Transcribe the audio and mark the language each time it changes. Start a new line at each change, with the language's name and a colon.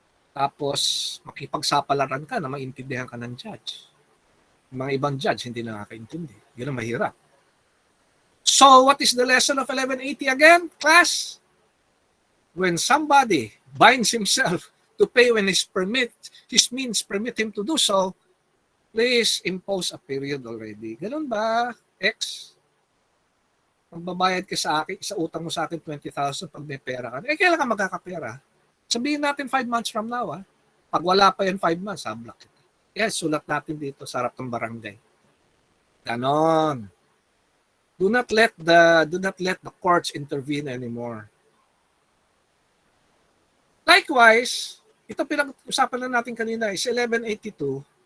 Filipino: Tapos makipagsapalaran ka na maintindihan ka ng judge. Yung mga ibang judge hindi nakakaintindi. Yun ang mahirap.
English: So what is the lesson of 1180 again, class? When somebody binds himself to pay when his means permit him to do so, please impose a period already.
Filipino: Ganun ba, X? Magbabayad ka sa akin, sa utang mo sa akin 20,000 pag may pera ka. Kailan ka magkakapera? Sabihin natin 5 months from now. Pag wala pa yan 5 months, block kita. Yes, sulat natin dito sa harap ng barangay. Ganon.
English: Do not let the courts intervene anymore.
Filipino: Likewise, ito pinag-usapan na natin kanina is 1182.